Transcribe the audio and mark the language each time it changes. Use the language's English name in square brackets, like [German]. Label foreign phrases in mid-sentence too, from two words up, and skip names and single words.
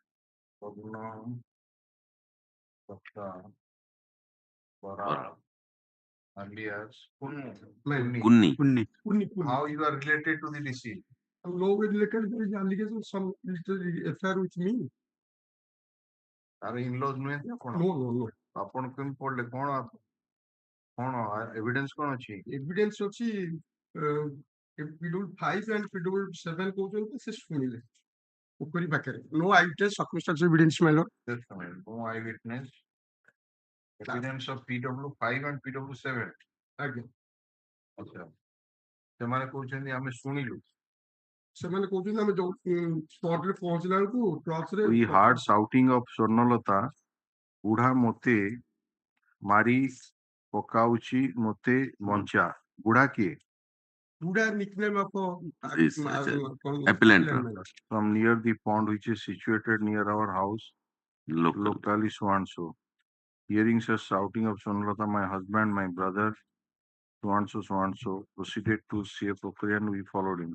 [English] Barar. Alias Kunni. How you are related to the deceased? No related. There is allegation some affair with me. Are in-laws [Odia] nୁହେଁ ତ କଣ? [English] No. [Odia] ଆପଣ କେମିତି ପଢିଲେ କଣ evidence କଣ ଅଛି? Evidence ଅଛି PW5 and PW7 କହୁଛନ୍ତି ସେ ଶୁଣିଲେ ପୋଖରୀ ପାଖରେ. [English] No eyewitness circumstantial evidence, my lord. No eyewitness. Evidence of PW5 and PW7. [Odia] ଆଜ୍ଞା. ଆଚ୍ଛା. ସେମାନେ କହୁଛନ୍ତି ଆମେ ଶୁଣିଲୁ. ସେମାନେ କହୁଛନ୍ତି ଆମେ ଯୋଉ ସ୍ପଟରେ ପହଞ୍ଚିଲା ବେଳକୁ ଟ୍ରକ୍ସରେ [English] We heard shouting of Swarnalata. [Odia] ବୁଢା ମୋତେ ମାରି ପକାଉଛି ମୋତେ ବଞ୍ଚା. ବୁଢା କିଏ? [English] ବୁଢା nickname of appellant. From near the pond which is situated near our house, locally so-and-so. Hearing such shouting of Swarnalata, my husband, my brother, so-and-so, proceeded to see a Pokri and we followed him.